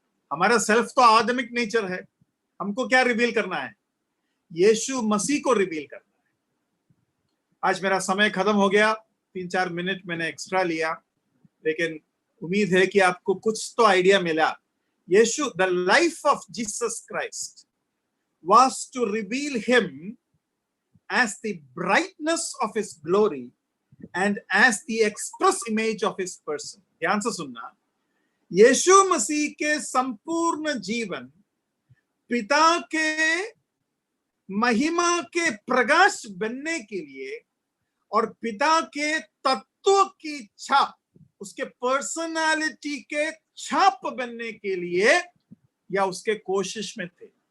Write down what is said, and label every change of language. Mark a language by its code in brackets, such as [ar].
[hi] हमारा सेल्फ तो आदमिक नेचर है। हमको क्या रिवील करना है? यीशु मसीह को रिवील करना है। आज मेरा समय खत्म हो गया, 3-4 मिनट मैंने एक्स्ट्रा लिया, लेकिन उम्मीद है कि आपको कुछ तो आइडिया मिला। [en] Yeshu, the life of Jesus Christ was to reveal him as the brightness of his glory and as the express image of his person। [hi] ध्यान से सुनना, यीशु मसीह के संपूर्ण जीवन पिता के महिमा के प्रकाश बनने के लिए और पिता के तत्व की छाप, उसके पर्सनालिटी के छाप बनने के लिए या उसके कोशिश में थे।